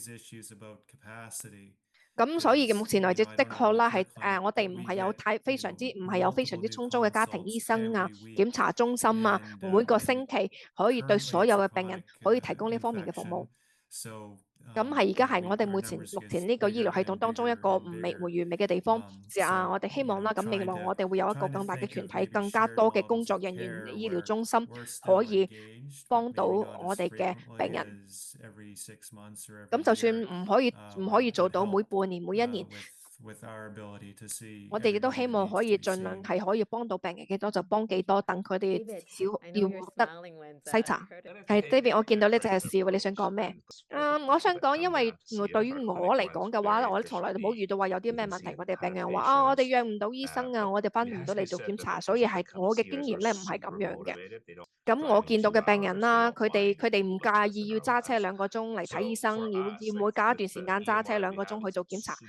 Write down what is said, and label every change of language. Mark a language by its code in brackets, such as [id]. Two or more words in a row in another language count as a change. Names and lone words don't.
[yue] 咁所以目前為止，的確啦，係我哋唔係有非常之充足嘅家庭醫生啊、檢查中心啊，每個星期可以對所有嘅病人可以提供呢方面嘅服務。咁係而家係 [en] we- [yue] 我哋 [en] our [yue] 目 [en] numbers [yue] 前 [en] gets [yue] 呢個醫療 [en] bigger [yue] 系統 [en] and [yue] 當中一 [en] bigger [yue] 個 [en] and [yue] 唔完 [en] bigger. [yue] 美嘅地方。我哋希望啦，咁未 [en] you [yue] 來 [en] know, [yue] 我哋會有一個 [en] trying to [yue] 更大嘅 [en] think [yue] 團 [en] of [yue] 體， [en] maybe [yue] 更加 [en] shared [yue] 多嘅 [en] models [yue] 工作 [en] of [yue] 人員、 [en] care [yue] 醫療 [en] where [yue] 中心 [en] we're [yue] 可 [en] still [yue] 以 [en] engaged, but [yue] 幫到 [en] maybe not [yue] 我 [en] as [yue] 哋嘅 [en] frequently [yue] 病人。 [en] as every 6 months or [yue] 咁 [en] every [yue] 就算 [en] year, [yue] 唔可以做 [en] would [yue] 到每 [en] help [yue] 半年、每一年， [en] with our ability to see [yue] 我哋亦都 [en] everybody [yue] 希 [en] that [yue] 望 [en] needs [yue] 可 [en] to [yue] 以 [en] be [yue] 盡量 [en] seen. [yue] 係可以幫到病人幾多就幫幾多，等佢哋 [en] David, [yue] 至少 [en] I [yue] 要 [en] know you're [yue] 獲得 [en] smiling when [yue] 篩查。 [en] Curtis [yue] 係 David， 我見到呢隻係笑，你想講咩？我想講，因為對於我嚟講嘅話，我從來都冇遇到話有啲咩問題，我哋病人話我哋約唔到醫生啊，我哋翻唔到嚟做檢查，所以係我嘅經驗咧唔係咁樣嘅。咁我見到嘅病人啦，佢哋唔介意要揸車2個鐘嚟睇醫生，要每隔一段時間揸車2個鐘去做檢查。